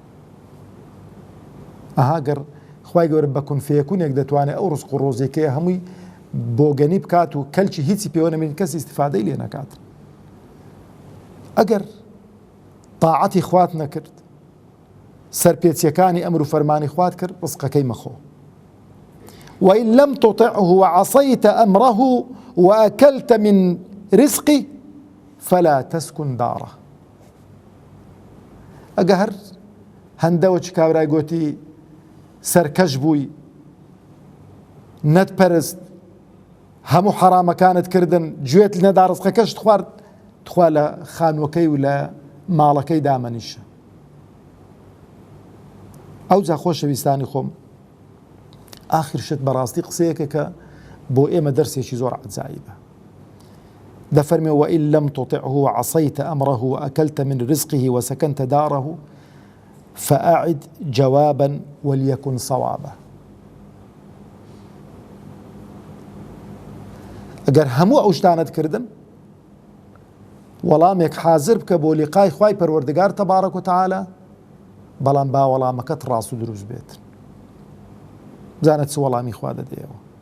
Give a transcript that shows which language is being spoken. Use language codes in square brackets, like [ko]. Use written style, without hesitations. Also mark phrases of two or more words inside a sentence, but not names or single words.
[ckb] ئەها گەر خوای گەورە بە کون فەیەکوونێک دەتوانێت ئەو ڕزق و ڕۆزێکەیە هەمووی بۆگەنی بکات و کەلکی هیچی پێوە نەمێنێت کەس ئیستیفادەی لێ نەکات. ئەگەر تاعەتی خوات نەکرد، سەرپێچیەکانی ئەمر و فەرمانی خوات کرد، ڕزقەکەی مەخۆ. [ar] وإن لم تطعه وعصيت أمره وأكلت من رزقه فلا تسكن داره. [ckb] ئەگەر هەندەوە چ کابرای گوتی سەرکەش بووی، نەتپەرست، هەموو حەرامەکانت کردن، گوێت نەدا ڕزقەکەشت خوارد، تخوا لە خانوەکەی و لە ماڵەکەی دامەنیشە. ئەوجا خۆشەویستانی خۆم، ئاخر شت بەڕاستی قسەیەکە کە بۆ ئێمە دەرسێکی زۆر عەجایبە. [ar] دفرمي وإن لم تطعه وعصيت أمره وأكلت من رزقه وسكنت داره فأعد جوابا وليكن صوابا. [ckb] ئەگەر هەموو ئەو شتانت کردن وەڵامێک حازر بکە بۆ لیقای خوای پەروەردگار [ar] تەبارەک و تەعالە، [ckb] بەڵام با وەڵامەکەت ڕاست و دروست بێت. بزانە چ وەڵامی خوا دەدەیەوە.